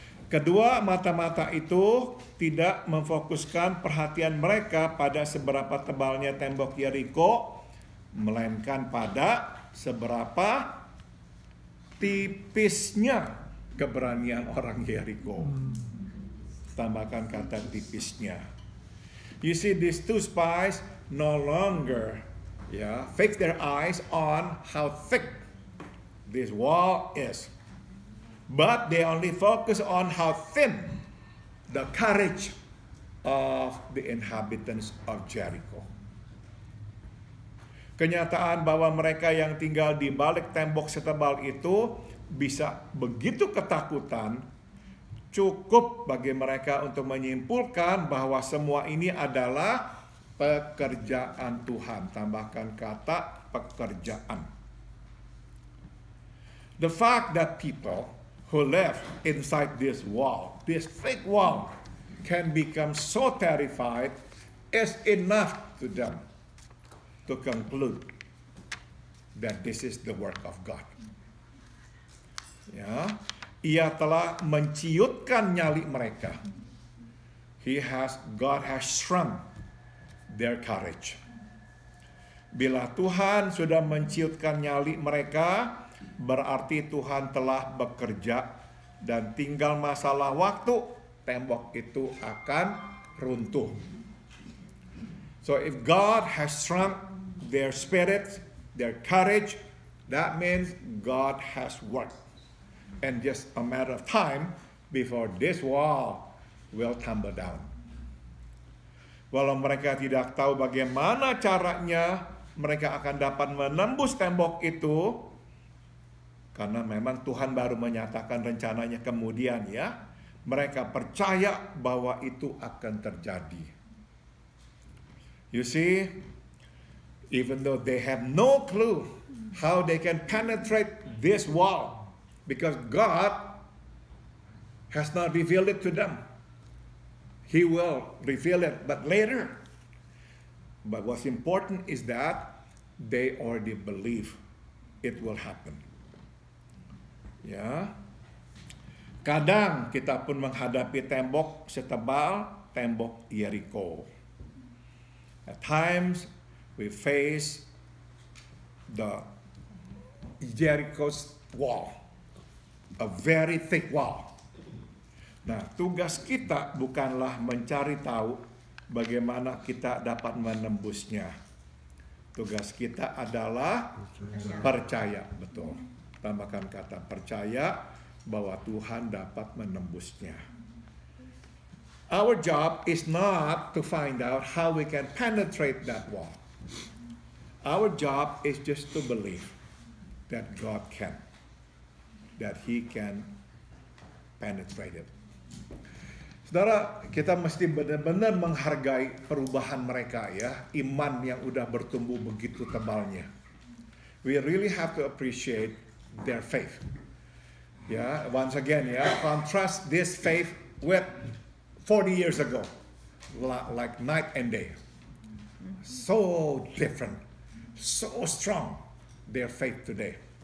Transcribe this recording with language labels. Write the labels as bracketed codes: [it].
[id] Kedua, mata-mata itu tidak memfokuskan perhatian mereka pada seberapa tebalnya tembok Yeriko, melainkan pada seberapa tipisnya keberanian orang Yeriko. Tambahkan kata tipisnya. [en] You see, these two spies no longer fix their eyes on how thick this wall is. But they only focus on how thin the courage of the inhabitants of Jericho. [id] Kenyataan bahwa mereka yang tinggal di balik tembok setebal itu bisa begitu ketakutan, cukup bagi mereka untuk menyimpulkan bahwa semua ini adalah pekerjaan Tuhan. Tambahkan kata pekerjaan. [en] The fact that people who live inside this wall, this thick wall, can become so terrified is enough to them to conclude that this is the work of God. [id] Ya, Ia telah menciutkan nyali mereka. [en] God has shrunk their courage. [id] Bila Tuhan sudah menciutkan nyali mereka, berarti Tuhan telah bekerja dan tinggal masalah waktu tembok itu akan runtuh. [en] So if God has shrunk their spirit, their courage, that means God has worked. And just a matter of time before this wall will tumble down. [id] Walau mereka tidak tahu bagaimana caranya mereka akan dapat menembus tembok itu, karena memang Tuhan baru menyatakan rencananya kemudian ya. Mereka percaya bahwa itu akan terjadi. [en] You see, even though they have no clue how they can penetrate this wall, because God has not revealed it to them. He will reveal it, but later. But what's important is that they already believe it will happen. [id] Ya, kadang kita pun menghadapi tembok setebal tembok Yeriko. [en] At times, we face the Jericho's wall, a very thick wall. [id] Nah, tugas kita bukanlah mencari tahu bagaimana kita dapat menembusnya. Tugas kita adalah percaya, betul. Tambahkan kata percaya bahwa Tuhan dapat menembusnya. [en] Our job is not to find out how we can penetrate that wall. Our job is just to believe that God can, that He can penetrate it. [id] Saudara, kita mesti benar-benar menghargai perubahan mereka ya, iman yang udah bertumbuh begitu tebalnya. [en] We really have to appreciate their faith. Ya, once again ya, contrast this faith with 40 years ago, like night and day. So different, so strong their faith today.